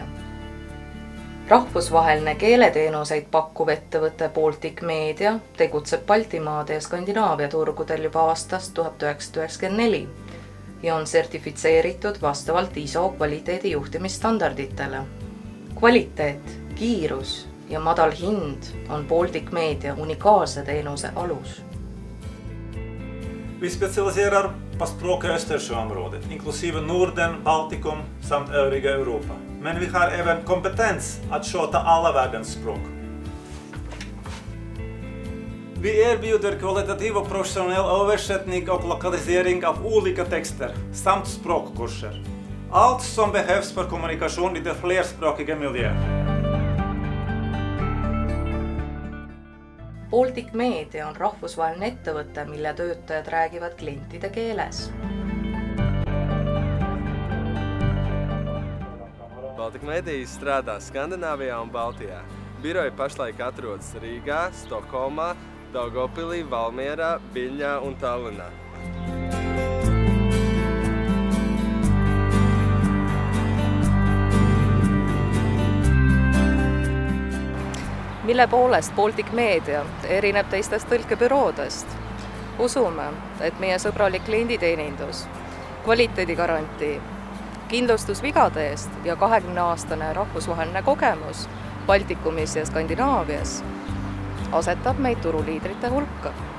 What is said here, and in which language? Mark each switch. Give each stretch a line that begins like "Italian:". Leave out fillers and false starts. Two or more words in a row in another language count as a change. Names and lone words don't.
Estonian: Rahvusvaheline keeleteenuseid pakkuv ettevõte Baltic Media tegutseb Baltimaade ja Skandinaavia turgudel juba aastast 1994 ja on sertifitseeritud vastavalt ISO kvaliteedijuhtimisstandarditele. Kvaliteet, kiirus ja madal hind on Baltic Media unikaalse teenuse alus.
Swedish: Vi specialiserar på språk i Östersjöområdet, inklusive Norden, Baltikum samt övriga Europa. Men vi har även kompetens att sköta alla världens språk. Vi erbjuder kvalitativ och professionell översättning och lokalisering av olika texter samt språkkurser. Allt som behövs för kommunikation i den flerspråkiga miljön.
Estonian: Baltic Media on rahvusvaheline ettevõte, mille töötajad räägivad klientide keeles.
Latvian: Baltic Media strādā Skandināvijā un Baltijā. Biroji pašlaik atrodas Rīgā, Stokholmā, Daugavpilī, Valmierā, Viļņā un Tallinnā.
Estonian: Mille poolest Baltic Media erineb teistest tõlkebüroodest? Usume, et meie sõbralik klienditeenindus, kvaliteedigarantii, kindlustus vigade eest ja 20-aastane rahvusvaheline kogemus Baltikumis ja Skandinaavias asetab meid turuliidrite hulka.